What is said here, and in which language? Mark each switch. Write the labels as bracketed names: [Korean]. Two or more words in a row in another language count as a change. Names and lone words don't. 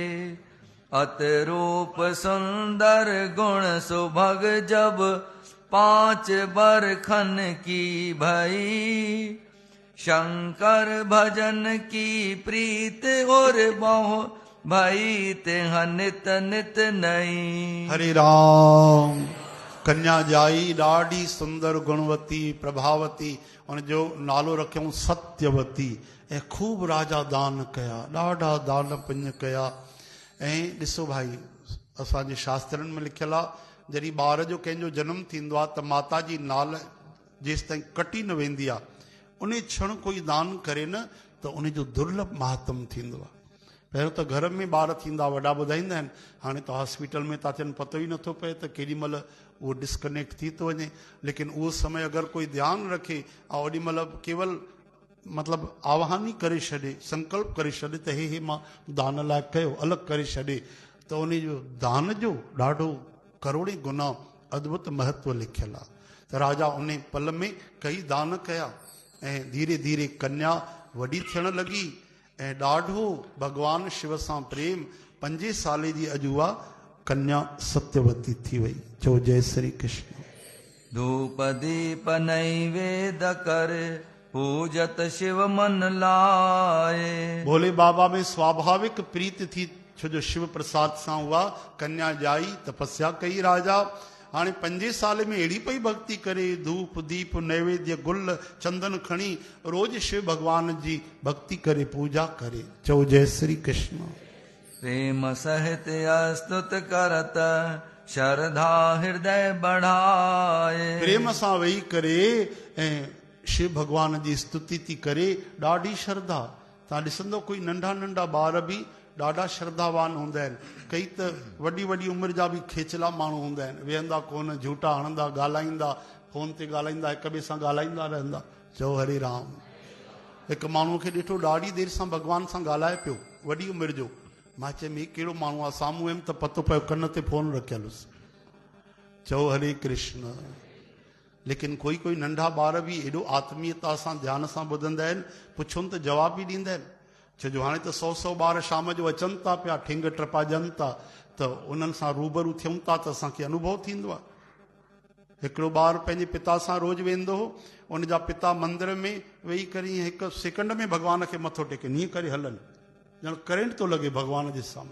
[Hindi] अत रूप सुंदर गुण सुभग जब, 5 बरखन की भई। शंकर भजन की प्रीत और बहु भई, तिह नित नित नई। [Sindhi] हरे राम। कन्या जाई ॾाढी सुंदर गुणवती प्रभावती, उन जो नालो रखियऊं सत्यवती। ऐं खूब राजा दान कया, ॾाढा दान पुण्य कया। ऐं ॾिसो भाई, असांजे शास्त्रनि में लिखियलु आहे, जॾहिं ॿार जो कंहिंजो जनमु थींदो आहे त माता जी नाल जेसि ताईं कटी न वेंदी आहे, उन क्षण कोई दान करे न त उन जो दुर्लभ महात्म थींदो आहे। पहिरियों त घर में ॿार थींदा, वॾा ॿुधाईंदा आहिनि, हाणे त हॉस्पिटल में था अचनि, पतो ई नथो पए त केॾी महिल उहो डिस्कनेक्ट थी थो वञे। लेकिन उहो समय अगरि कोई ध्यानु रखे ऐं ओॾी महिल केवल मतिलबु आवाहनी करे छॾे, संकल्प करे छॾे त हे मां दान लाइ कयो, अलॻि करे छॾे, त उन जो दान जो ॾाढो करोड़े गुना अद्भुत महत्व लिखियलु आहे। त राजा उन पल में कई दान कया ऐं धीरे धीरे कन्या वॾी थियण लॻी ऐं ॾाढो भॻवान शिव सां प्रेम। 5 साले जी अॼु उहा कन्या सत्यवती थी वई। चो जय श्री कृष्ण। [Hindi] धूप दीप नैवेद कर, पूजत शिव मन लाए। [Sindhi] भोले बाबा में स्वाभाविक प्रीत थी, छो जो शिव प्रसाद सां उहा कन्या जाई, तपस्या कई राजा। हाणे 5 साल में अहिड़ी पई भक्ति करे, धूप दीप नैवेद्य गुल चंदन खणी रोज शिव भगवान जी भक्ति करे, पूजा करे। चो जय श्री कृष्ण। [Hindi] प्रेम सहित स्तुत करत, श्रद्धा हृदय बढ़ाए। [Sindhi] प्रेम सां वेही करे ऐं शिव भगवान जी स्तुति थी करे, ॾाढी श्रद्धा। तव्हां ॾिसंदो कोई नंढा नंढा ॿार बि ॾाढा श्रद्धावान हूंदा आहिनि। कई त वॾी वॾी उमिरि जा बि खेचला माण्हू हूंदा आहिनि, वेहंदा कोन, झूठा हणंदा, ॻाल्हाईंदा, फोन ते ॻाल्हाईंदा, हिक ॿिए सां ॻाल्हाईंदा रहंदा। चओ हरे राम। हिकु माण्हूअ खे ॾिठो ॾाढी देरि सां भॻवान सां ॻाल्हाए पियो, वॾी उमिरि जो। मां चयमि ही कहिड़ो माण्हू आहे? साम्हूं वियुमि त पतो पियो कन ते फोन रखियल हुअसि। चओ हरे कृष्ण। लेकिन कोई कोई नंढा ॿार बि एॾो आत्मीयता सां ध्यान सां ॿुधंदा आहिनि, पुछुनि त जवाब बि ॾींदा आहिनि। छो जो हाणे त 100 ॿार शाम जो अचनि था पिया, ठिंग टपाजनि था, त उन्हनि सां रूबरू थियूं था त असांखे अनुभव थींदो आहे। हिकिड़ो ॿारु पंहिंजे पिता सां रोज़ु वेंदो हो, उन जा पिता मंदर में वेही करे 1 सेकंड में भॻवान खे मथो टेके ईअं करे हलनि, ॼण करंट थो लॻे भॻवान जे साम्हूं।